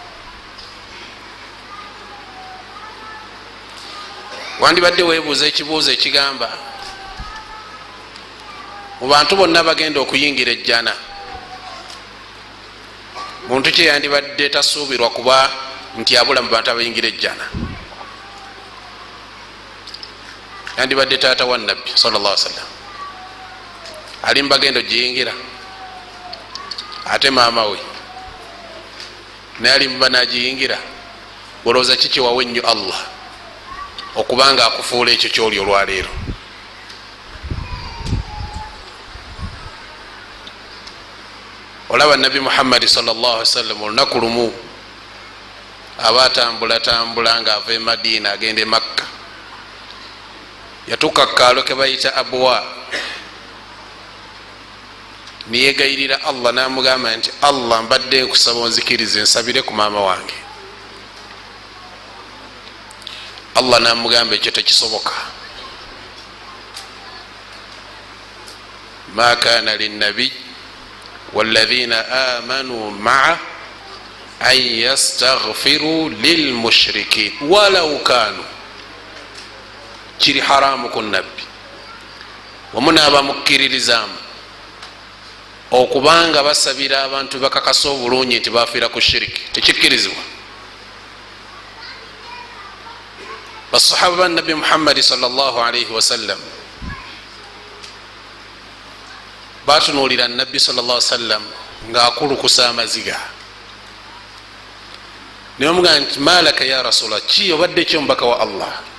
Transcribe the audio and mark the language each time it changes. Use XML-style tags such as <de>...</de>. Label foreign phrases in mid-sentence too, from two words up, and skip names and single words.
<lg>Wandibadde weebuuza ekibuuzo ekigamba mu bantu bonna bagenda okuyingira ejjana, muntu kye yandibadde tasuubirwa kuba nti abula mu bantu abayingira ejjana? Yandibadde taata wa nabbi</lg> <ar>صلى الله عليه وسلم,</ar> <lg>ali mbagenda ogiyingira? Ate maama we naye ali muba nagiyingira? Bolowooza ki kyewawa ennyo Allah okubanga akufuula ekyo kyoli olwaleero? Olaba nabbi Muhammad</lg> <ar>صلى الله عليه وسلم</ar> <lg>olunaku lumu aba atambulatambula nga ava e Madina agenda e Makka, yatuuka ku kaalo ke bayita Abwa, niyegayirira Allah n'amugamba nti Allah mbadde nkusaba onzikirize nsabire ku maama wange. Allah n'amugamba ekyo tekisoboka,</lg> <ar>ما كان للنبي والذين آمنوا مع أن يستغفروا للمشركين ولو كانوا,</ar> <lg>kiri haramu ku nabbi wamunaaba mukkiririzaamu okubanga basabira abantu bakakasa obulungi nti bafiira ku shiriki, tekikkirizibwa. Basahaba ba nabbi Muhammad</lg> <ar>صلى الله عليه وسلم</ar> <lg>batunuulira nabbi</lg> <ar>صلى الله عليه وسلم</ar> <lg>ng'akulukusa amaziga, ne bamugamba nti</lg> <ar>ما لك يا رسول الله,</ar> <lg>ki obadde ki omubaka wa Allah?</lg>